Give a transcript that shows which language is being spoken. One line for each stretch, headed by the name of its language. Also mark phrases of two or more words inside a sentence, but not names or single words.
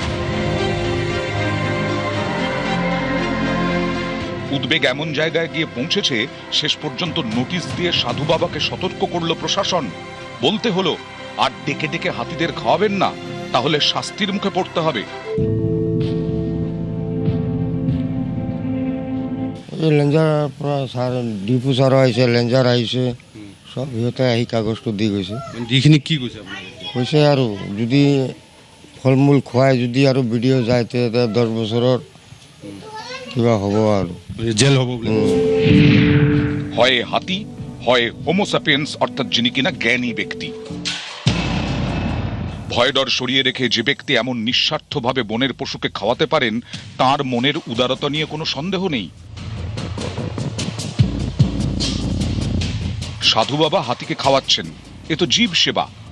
Bangla: উদ্বেগ এমন জায়গায় গিয়ে পৌঁছেছে, শেষ পর্যন্ত নোটিশ দিয়ে সাধু বাবাকে সতর্ক করল প্রশাসন। বলতে হলো, আর ডেকে ডেকে হাতিদের খাওয়াবেন না, তাহলে শাস্তির মুখে পড়তে হবে।
Assamese: লেঞ্জাৰ পৰা ছাৰ ডিপু ছাৰো আহিছে, লেঞ্জাৰ আহিছে, চব সিহঁতে আহি কাগজটো দি গৈছে। যিখিনি কি কৈছে কৈছে আৰু যদি ফল মূল খুৱাই যদি আৰু ভিডিঅ' যায় তেতিয়া 10 বছৰৰ কিবা হ'ব আৰু জেল হ'ব বুলি।
Bangla: হয় হাতি, হয় হোমোসাপিয়েন্স, অর্থাৎ যিনি কিনা জ্ঞানী ব্যক্তি। ভয় ডর সরিয়ে রেখে যে ব্যক্তি এমন নিঃস্বার্থভাবে বনের পশুকে খাওয়াতে পারেন, তার মনের উদারতা নিয়ে কোনো সন্দেহ নেই। সাধু বাবা হাতিকে খাওয়াচ্ছেন, এ তো জীব সেবা।